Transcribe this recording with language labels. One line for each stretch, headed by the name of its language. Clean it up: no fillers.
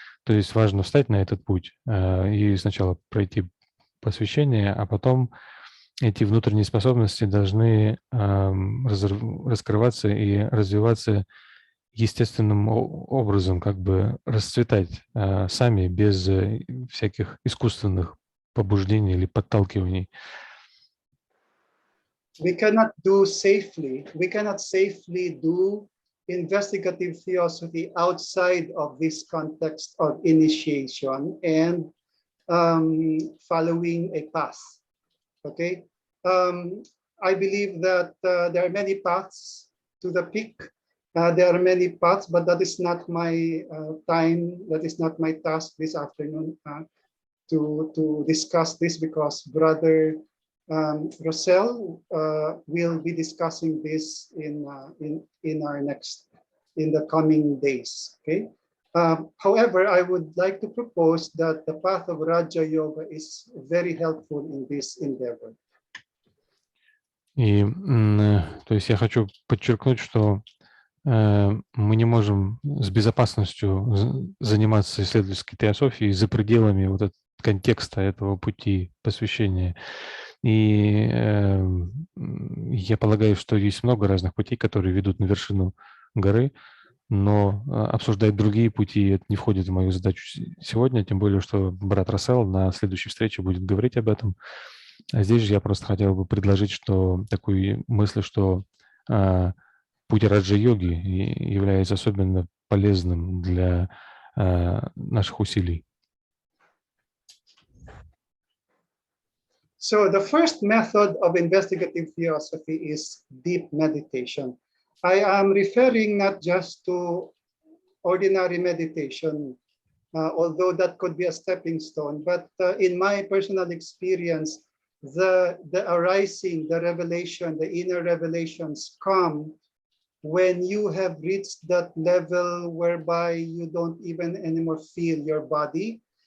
Russian: То есть важно встать на этот путь и сначала пройти посвящение, а потом эти внутренние способности должны раскрываться и развиваться естественным образом, как бы расцветать сами, без всяких искусственных побуждений или подталкиваний.
English: We cannot safely do investigative theosophy outside of this context of initiation and following a path. Okay, I believe that there are many paths to the peak. There are many paths, but that is not my time. That is not my task this afternoon to discuss this, because Brother Rosell will be discussing this in the coming days. Okay. However, I would like to propose that the path of Raja Yoga is very helpful in this endeavor.
Russian: И, то есть я хочу подчеркнуть, что мы не можем с безопасностью заниматься исследовательской теософией за пределами вот этого контекста этого пути посвящения. И я полагаю, что есть много разных путей, которые ведут на вершину горы, но обсуждать другие пути это не входит в мою задачу сегодня, тем более, что брат Рассел на следующей встрече будет говорить об этом. А здесь же я просто хотел бы предложить такую мысль, что путь раджа-йоги является особенно полезным для наших усилий.
English: So the first method of investigative theosophy is deep meditation. I am referring not just to ordinary meditation, although that could be a stepping stone, but in my personal experience, the arising, the revelation, the inner revelations come when you have reached that level whereby you don't even anymore feel your body.